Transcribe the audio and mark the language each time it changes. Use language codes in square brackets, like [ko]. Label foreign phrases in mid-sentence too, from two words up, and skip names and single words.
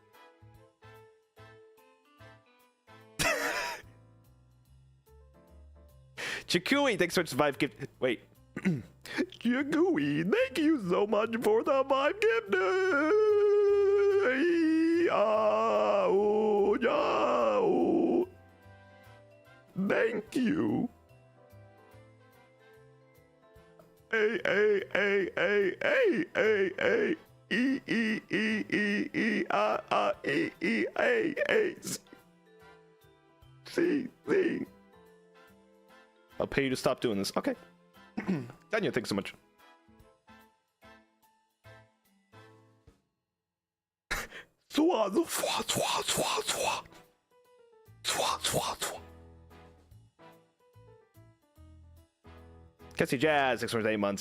[en] Chikui, thanks so much for the 5 gift. Wait. Chikui, thank you so much for the 5 gift. Oh, yeah. Thank you. A E E E E E E E A C C. I'll pay you to stop doing this. Okay. Daniel, thanks so much. Cassie Jazz, 6 months, 8 months.